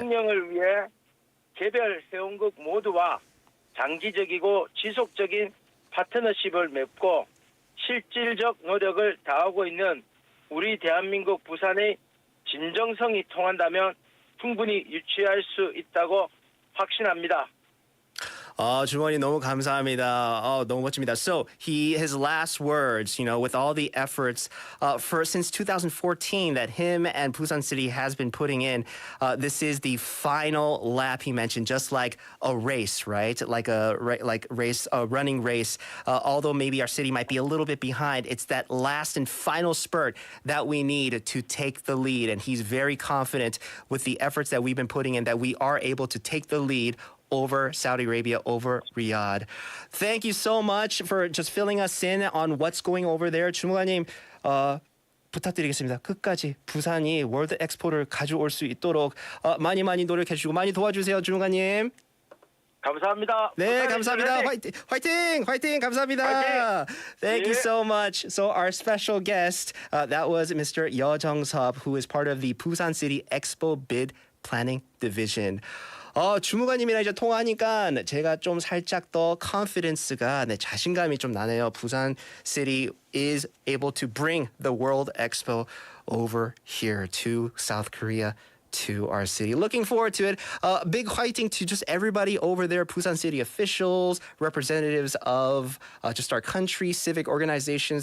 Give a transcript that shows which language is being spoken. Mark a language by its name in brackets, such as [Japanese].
[Korean] 공명을 위해 개별 회원국 모두와 장기적이고 지속적인 파트너십을 맺고 실질적 노력을 다하고 있는 우리 대한민국 부산의 진정성이 통한다면 충분히 유치할 수 있다고 확신합니다. 주원이 너무 감사합니다. 너무 멋집니다. [English] So his last words, with all the efforts since 2014 that him and Busan City has been putting in, this is the final lap he mentioned, just like a race, right? Like a running race. Although maybe our city might be a little bit behind, it's that last and final spurt that we need to take the lead. And he's very confident with the efforts that we've been putting in that we are able to take the lead over Saudi Arabia, over Riyadh. Thank you so much for just filling us in on what's going over there. [Korean] 주무관님, 부탁드리겠습니다. 끝까지 부산이 월드 엑스포를 가져올 수 있도록 많이 노력해 주시고 많이 도와주세요, 주무관님. 감사합니다. 네, 감사합니다. 화이팅! 감사합니다. [English] Thank you so much. So our special guest, that was Mr. Yeo Jung-sub, who is part of the Busan City Expo Bid Planning Division. [Korean] 주무관님이랑 이제 통화하니까 제가 좀 살짝 더 confidence가 자신감이 좀 나네요. [English] Busan City is able to bring the World Expo over here to South Korea, to our city. Looking forward to it. Big fighting to just everybody over there, Busan City officials, representatives of just our country, civic organizations.